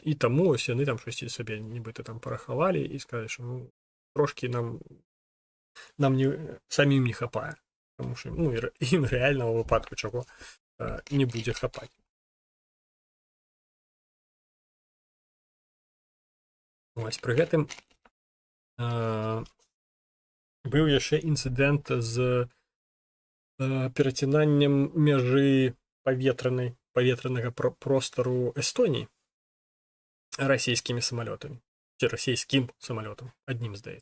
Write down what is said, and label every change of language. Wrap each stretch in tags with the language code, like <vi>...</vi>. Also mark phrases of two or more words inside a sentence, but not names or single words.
<uk>І тому ось вони там щось собі нібито там порахували і сказали, що ну, трошки нам самим не хапає. Тому що ну, їм реального випадку чого не буде хапати.</uk> <be>Ось, при гэтым быў яшчэ інцыдэнт з перацінаннем мяжы паветранага простару Эстоніі расійскімі самалётамі, ці расійскім самалётам, аднім здаецца.</be>